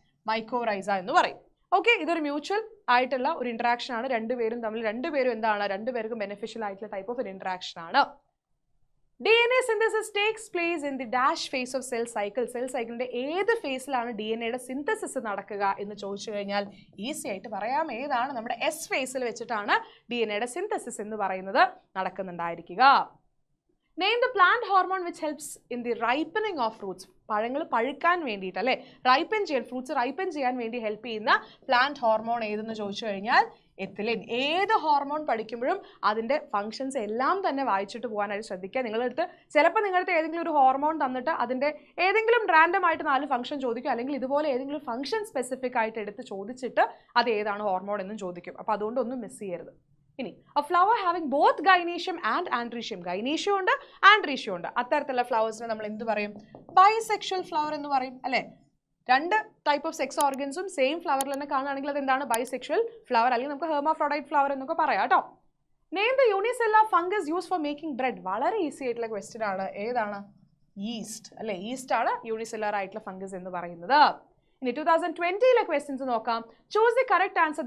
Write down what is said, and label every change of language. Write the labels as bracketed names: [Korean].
[Malayalam] Mycorrhiza എന്ന് പറയും. Okay, ഇതൊരു മ്യൂച്വൽ ആയിട്ടുള്ള ഒരു ഇന്ററാക്ഷൻ ആണ്. രണ്ടുപേരും എന്താണ്? രണ്ടുപേർക്കും ബെനിഫിഷ്യൽ ആയിട്ടുള്ള ടൈപ്പ് ഓഫ് ഒരു ഇന്ററാക്ഷൻ ആണ്. [English] DNA synthesis takes place in the dash phase of cell cycle. [Malayalam] Cell സൈക്കിളിന്റെ ഏത് ഫേസിലാണ് DNAയുടെ സിന്തസിസ് നടക്കുക എന്ന് ചോദിച്ചു കഴിഞ്ഞാൽ ഈസി ആയിട്ട് പറയാം ഏതാണ്, നമ്മുടെ എസ് ഫേസിൽ വെച്ചിട്ടാണ് DNAയുടെ സിന്തസിസ് എന്ന് പറയുന്നത് നടക്കുന്നുണ്ടായിരിക്കുക. [English] Name the plant hormone which helps in the ripening of fruits. [Malayalam] പഴങ്ങൾ പഴുക്കാൻ വേണ്ടിയിട്ട് അല്ലേ, റൈപ്പൻ ചെയ്യാൻ, ഫ്രൂട്ട്സ് റൈപ്പൻ ചെയ്യാൻ വേണ്ടി ഹെൽപ്പ് ചെയ്യുന്ന പ്ലാന്റ് ഹോർമോൺ ഏതെന്ന് ചോദിച്ചു കഴിഞ്ഞാൽ എത്തിലിൻ. ഏത് ഹോർമോൺ പഠിക്കുമ്പോഴും അതിൻ്റെ ഫംഗ്ഷൻസ് എല്ലാം തന്നെ വായിച്ചിട്ട് പോകാനായിട്ട് ശ്രദ്ധിക്കുക. നിങ്ങളടുത്ത് ചിലപ്പോൾ നിങ്ങളുടെ ഏതെങ്കിലും ഒരു ഹോർമോൺ തന്നിട്ട് അതിൻ്റെ ഏതെങ്കിലും റാൻഡം ആയിട്ട് 4 ഫംഗ്ഷൻ ചോദിക്കും, അല്ലെങ്കിൽ ഇതുപോലെ ഏതെങ്കിലും ഫംഗ്ഷൻ സ്പെസിഫിക് ആയിട്ട് എടുത്ത് ചോദിച്ചിട്ട് അത് ഏതാണ് ഹോർമോൺ എന്നും ചോദിക്കും. അപ്പോൾ അതുകൊണ്ട് ഒന്നും മിസ് ചെയ്യരുത്. ഇനി [English] a flower having both gynoecium and androecium, [Malayalam] gynoecium ഉണ്ട് androecium ഉണ്ട്, അത്തരത്തിലുള്ള ഫ്ലവേഴ്സിനെ നമ്മൾ എന്ത് പറയും? ബൈസെക്ഷൽ ഫ്ലവർ എന്ന് പറയും അല്ലേ. 2 ടൈപ്പ് ഓഫ് സെക്സ് ഓർഗൻസും സെയിം ഫ്ലവറിൽ തന്നെ കാണുകയാണെങ്കിൽ അത് എന്താണ്? ബൈസെക്ഷൽ ഫ്ലവർ, അല്ലെങ്കിൽ നമുക്ക് ഹെർമാഫ്രോഡൈറ്റ് ഫ്ലവർ എന്നൊക്കെ പറയാം കേട്ടോ. [English] Name the unicellular fungus use for making bread. [Malayalam] വളരെ ഈസി ആയിട്ടുള്ള ക്വസ്റ്റ്യൻ ആണ്. ഏതാണ്? ഈസ്റ്റ് അല്ലേ. ഈസ്റ്റ് ആണ് യൂണിസെല്ലുലാർ ആയിട്ടുള്ള ഫംഗസ് എന്ന് പറയുന്നത്. ഇനി 2020 ക്വസ്റ്റ്യൻസ് നോക്കാം. [English] Choose the correct answer.